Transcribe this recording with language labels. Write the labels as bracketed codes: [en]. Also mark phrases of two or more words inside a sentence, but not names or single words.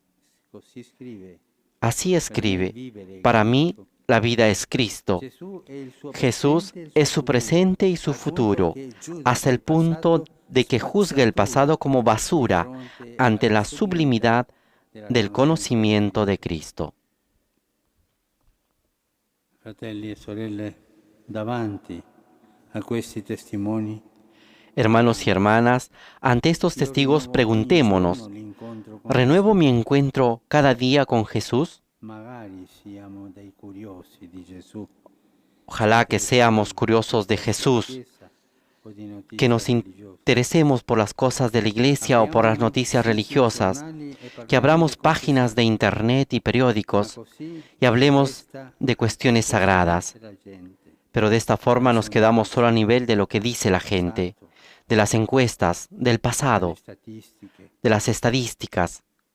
[es] Así escribe: para mí, la vida es Cristo. Jesús es su presente y su futuro, hasta el punto de que juzga el pasado como basura ante la sublimidad del conocimiento de Cristo. [it] Fratelli e sorelle, davanti a questi testimoni, [es] Hermanos y hermanas, ante estos testigos preguntémonos: ¿renuevo mi encuentro cada día con Jesús? [it] magari siamo dei curiosi di Gesù. [es] Ojalá que seamos curiosos de Jesús, que nos interesemos por las cosas de la iglesia o por las noticias religiosas, que abramos páginas de internet y periódicos y hablemos de cuestiones sagradas. Pero de esta forma nos quedamos solo a nivel de lo que dice la gente, de las encuestas, del pasado, de las estadísticas.